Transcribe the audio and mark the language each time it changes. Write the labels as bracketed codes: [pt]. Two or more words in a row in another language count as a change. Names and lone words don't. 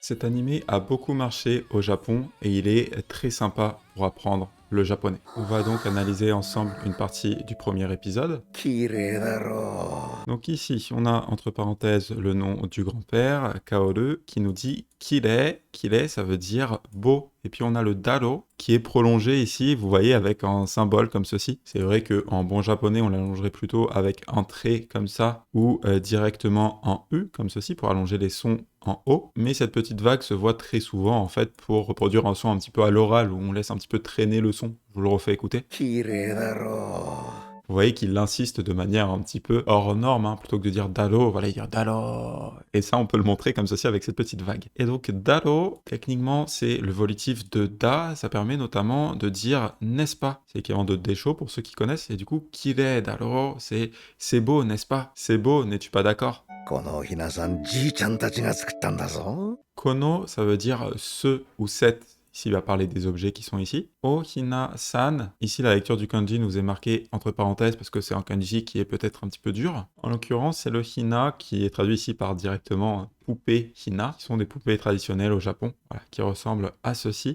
[fr] Cet animé a beaucoup marché au Japon et il est très sympa pour apprendre le japonais. On va donc analyser ensemble une partie du premier épisode. [ja] 綺麗だろ [fr] Donc ici, on a entre parenthèses le nom du grand-père, Kaoru, qui nous dit Kire. Kire, ça veut dire beau. Et puis on a le daro, qui est prolongé ici, vous voyez, avec un symbole comme ceci. C'est vrai qu'en bon japonais, on l'allongerait plutôt avec un trait comme ça, ou directement en U, comme ceci, pour allonger les sons en haut. Mais cette petite vague se voit très souvent, en fait, pour reproduire un son un petit peu à l'oral, où on laisse un petit peu traîner le son. Je vous le refais écouter. [ja] 綺麗だろ [fr] Vous voyez qu'il insiste de manière un petit peu hors norme, hein, plutôt que de dire Dalo, voilà, il dit Dalo. Et ça, on peut le montrer comme ceci avec cette petite vague. Et donc, Dalo, techniquement, c'est le volitif de da, ça permet notamment de dire n'est-ce pas. C'est l'équivalent de desho pour ceux qui connaissent, et du coup, [ja] 綺麗だろ, [fr] c'est beau, n'est-ce pas? C'est beau, n'es-tu pas d'accord? [ja] このひなさんじいちゃんたちが作ったんだぞ [fr] Kono, ça veut dire ce ou cette. Ici, il va parler des objets qui sont ici. Ohina-san, ici la lecture du kanji nous est marquée entre parenthèses parce que c'est un kanji qui est peut-être un petit peu dur. En l'occurrence, c'est le hina qui est traduit ici par directement poupée hina, qui sont des poupées traditionnelles au Japon, voilà, qui ressemblent à ceci.